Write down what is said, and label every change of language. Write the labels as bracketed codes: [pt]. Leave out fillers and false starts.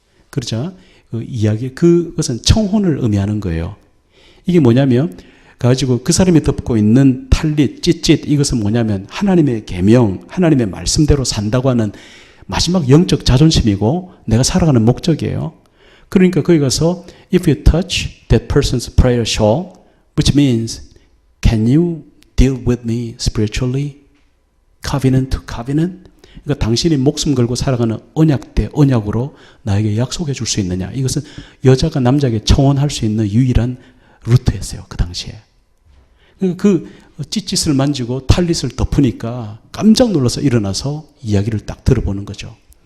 [ko] 그러자 그 이야기, 그것은 청혼을 의미하는 거예요. 이게 뭐냐면 가지고 그 사람이 덮고 있는 탈릿, 찢찢, 이것은 뭐냐면 하나님의 계명, 하나님의 말씀대로 산다고 하는 마지막 영적 자존심이고 내가 살아가는 목적이에요. 그러니까 거기 가서 [en] if you touch that person's prayer shawl, which means can you deal with me spiritually? covenant to covenant? [ko] 그러니까 당신이 목숨 걸고 살아가는 언약 대 언약으로 나에게 약속해 줄 수 있느냐. 이것은 여자가 남자에게 청혼할 수 있는 유일한 루트였어요. 그 당시에. 그 찢찢을 만지고 탈릿을 덮으니까 깜짝 놀라서 일어나서 이야기를 딱 들어보는 거죠.